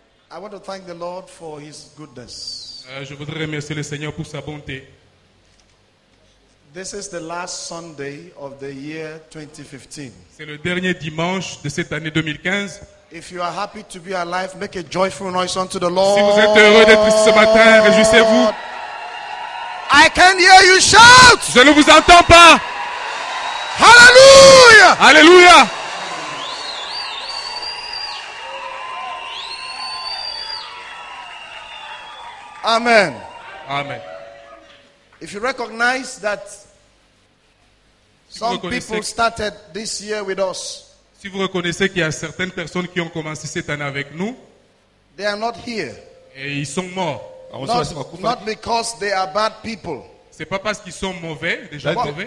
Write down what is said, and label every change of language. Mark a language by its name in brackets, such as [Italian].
[English] I want to thank the Lord for His goodness. [French] Je voudrais remercier le Seigneur pour sa bonté. [English] This is the last Sunday of the year 2015. [French] C'est le dernier dimanche de cette année 2015. [English] If you are happy to be alive, make a joyful noise unto the Lord. [French] Si vous êtes heureux d'être ici ce matin, réjouissez-vous. [English] I can hear you shout. [French] Je ne vous entends pas. [English] Hallelujah! [French] Alléluia! [English] Amen. [French] Amen. [English] If you recognize that some people started this year with us, [French] si vous reconnaissez qu'il y a certaines personnes qui ont commencé cette année avec nous, [English] they are not here. [French] Et ils sont morts. [English] Not because they are bad people. [French] C'est pas parce qu'ils sont mauvais, des gens mauvais.